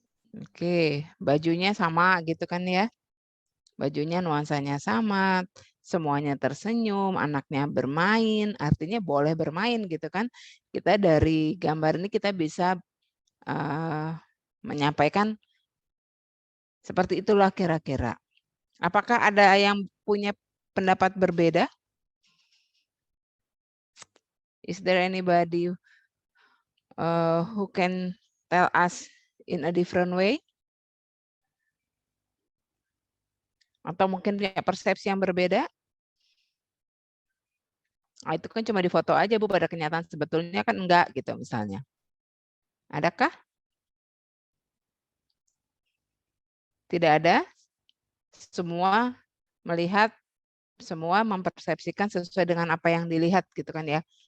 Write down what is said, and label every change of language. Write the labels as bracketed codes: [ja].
[id] Oke, bajunya sama gitu kan ya? Bajunya nuansanya sama, semuanya tersenyum, anaknya bermain, artinya boleh bermain gitu kan? Kita dari gambar ini kita bisa menyampaikan seperti itulah kira-kira. Apakah ada yang punya pendapat berbeda? [en] Is there anybody who can tell us in a different way? [id] Atau mungkin punya persepsi yang berbeda? Nah, itu kan cuma di foto aja Bu, pada kenyataan sebetulnya kan enggak gitu misalnya. Adakah? Tidak ada? Semua melihat, semua mempersepsikan sesuai dengan apa yang dilihat gitu kan ya.